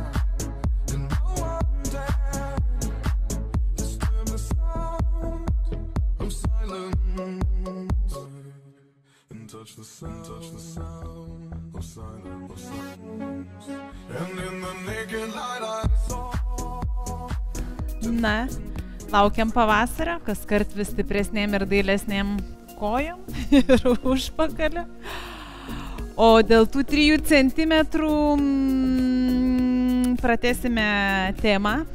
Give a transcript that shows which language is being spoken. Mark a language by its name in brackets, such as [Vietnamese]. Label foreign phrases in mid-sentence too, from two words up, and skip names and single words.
[English] And no one dared disturb the sound of silence. And touch the sound of silence. And in the naked light I saw. [Lithuanian] Na, laukiam pavasario, kas kart vis stipresnėm ir dailesnėm kojom ir užpakalio. O dėl tų 3 centimetrų pratęsime temą.